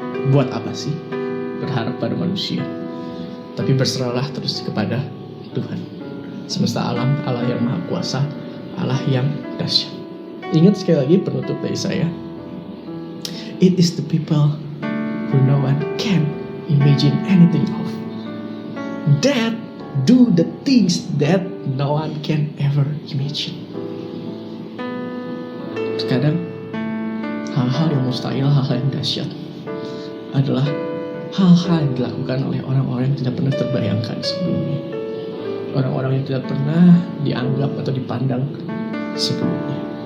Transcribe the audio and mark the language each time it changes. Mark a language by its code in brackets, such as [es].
[id] Buat apa sih berharap pada manusia? Tapi berserahlah terus kepada Tuhan semesta alam, Allah yang Maha Kuasa, Allah yang dahsyat. Ingat sekali lagi penutup dari saya. [en] It is the people who no one can imagine anything of that do the things that no one can ever imagine. [id] Terkadang hal-hal yang mustahil, hal-hal yang dahsyat adalah hal-hal yang dilakukan oleh orang-orang yang tidak pernah terbayangkan sebelumnya. orang-orang yang tidak pernah dianggap atau dipandang sebelumnya.